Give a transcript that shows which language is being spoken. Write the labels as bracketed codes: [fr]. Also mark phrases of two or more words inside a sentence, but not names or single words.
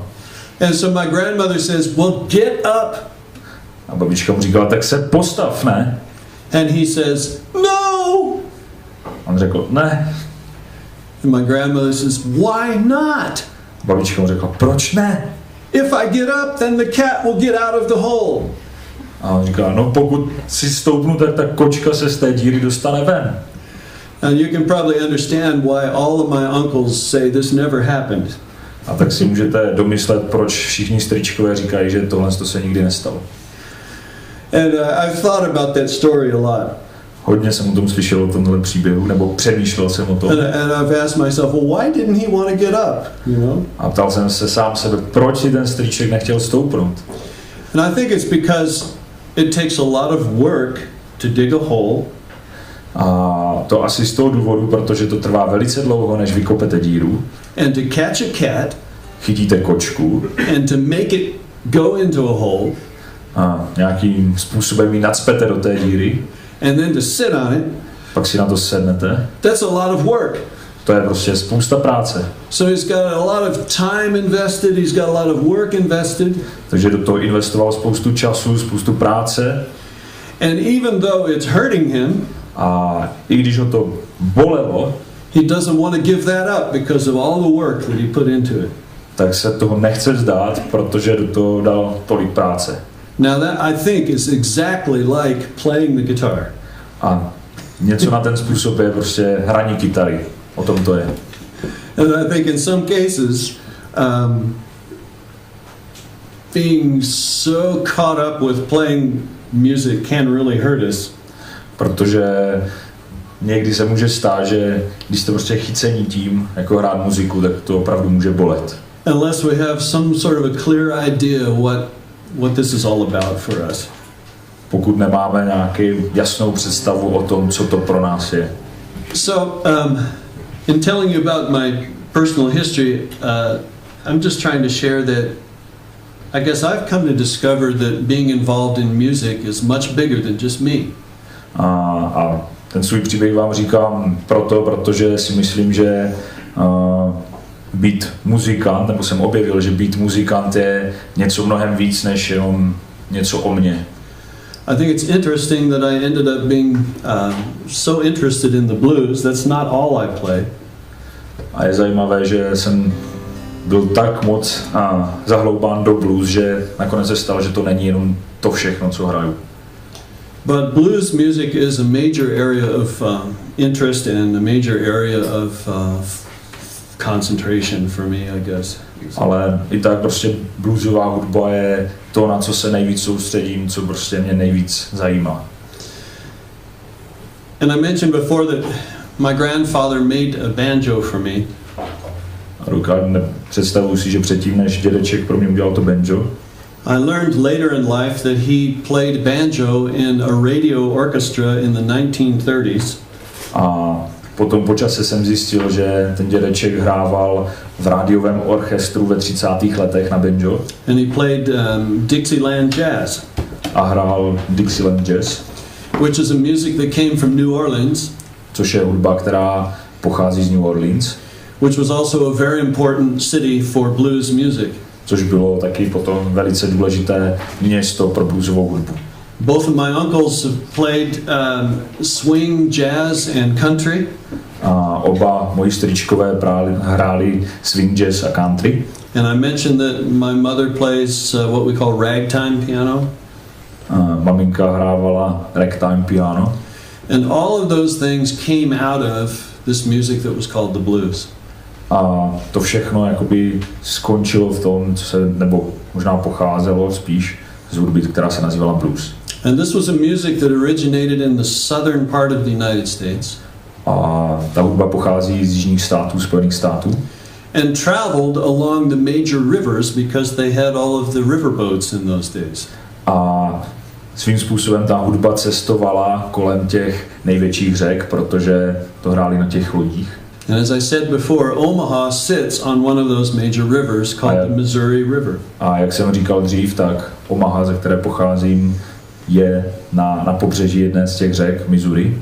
[en] And so my grandmother says, well, get up. [cs] A babička mu říkala, tak se postav, ne? [en] And he says, no. [cs] On řekl, ne. [en] And my grandmother says, why not? [cs] Babička mu řekla, proč ne? [en] If I get up, then the cat will get out of the hole. [cs] A on říká, no pokud si stoupnu, tak ta kočka se z té díry dostane ven. [en] And you can probably understand why all of my uncles say this never happened. [cs] A tak si můžete domyslet, proč všichni strýčkové říkají, že tohle se nikdy nestalo. [en] And I've thought about that story a lot. [cs] Hodně jsem o tom slyšel, o tomhle příběhu, nebo přemýšlel jsem o tom. [en] And I've asked myself, well, why didn't he want to get up? You know? [cs] A ptal jsem se sám sebe, proč si ten strýček nechtěl stoupnout. [en] And I think it's because it takes a lot of work to dig a hole. [cs] A to asi z toho důvodu, protože to trvá velice dlouho, než vykopete díru. [en] And to catch a cat. [cs] Chytíte kočku. [en] And to make it go into a hole. [cs] A nějakým způsobem ji nacpete do té díry. [en] And then to sit on it. [cs] Pak si na to sednete. [en] That's a lot of work. [cs] To je prostě spousta práce. [en] So he's got a lot of time invested, he's got a lot of work invested. [cs] Takže do toho investoval spoustu času, spoustu práce. [en] And even though it's hurting him, [cs] a i když ho to bolelo, [en] he doesn't want to give that up because of all the work that he put into it. [cs] Tak se toho nechce vzdát, protože do toho dal tolik práce. [en] Now that I think is exactly like playing the guitar. [cs] A něco na ten způsob je prostě hraní kytary. O tom to je. [en] And I think in some cases, being so caught up with playing music can really hurt us. [cs] Protože někdy se může stát, že když jste prostě chycení tím, jako hrát muziku, tak to opravdu může bolet. [en] Unless we have some sort of a clear idea what this is all about for us. [cs] Pokud nemáme nějakou jasnou představu o tom, co to pro nás je. [en] So, in telling you about my personal history, I'm just trying to share that I guess I've come to discover that being involved in music is much bigger than just me. [cs] A ten svůj příběh vám říkám protože si myslím, že být muzikant, nebo jsem objevil, že být muzikant je něco mnohem víc než jenom něco o mně. [en] I think it's interesting that I ended up being so interested in the blues. That's not all I play. [cs] A je zajímavé, že jsem byl tak moc zahloubán do blues, že nakonec se stalo, že to není jenom to všechno, co hraju. [en] But blues music is a major area of interest and a major area of concentration for me, I guess. [cs] Ale i tak prostě bluesová hudba je to, na co se nejvíc soustředím, co prostě mě nejvíc zajímá. [en] And I mentioned before that my grandfather made a banjo for me. [cs] Představuji si, že předtím, než dědeček pro mě udělal to banjo, [en] I learned later in life that he played banjo in a radio orchestra in the 1930s. [cs] A potom po čase jsem zjistil, že ten dědeček hrával v rádiovém orchestru ve 30. letech na banjo. [en] And he played Dixieland jazz. [cs] A hrál [en] Dixieland jazz. Which is a music that came from New Orleans. [cs] Což je hudba, která pochází z New Orleans. [en] Which was also a very important city for blues music. [cs] Což bylo taky potom velice důležité město pro bluesovou hudbu. [en] Both of my uncles have played swing, jazz and country. [cs] A oba moji strýčkové hráli swing, jazz a country. [en] And I mentioned that my mother plays what we call ragtime piano. [cs] Maminka hrávala ragtime piano. [en] And all of those things came out of this music that was called the blues. [cs] A to všechno jakoby skončilo v tom, co se, nebo možná pocházelo spíš z hudby, která se nazývala blues. [en] And this was a music that originated in the southern part of the United States. [cs] A ta hudba pochází z jižních států, Spojených států. [en] And traveled along the major rivers because they had all of the riverboats in those days. [cs] A svým způsobem ta hudba cestovala kolem těch největších řek, protože to hráli na těch lodích. [en] And as I said before, Omaha sits on one of those major rivers called the Missouri River. [cs] A jak jsem říkal dřív, tak Omaha, ze které pocházím, je na pobřeží jedné z těch řek, Missouri.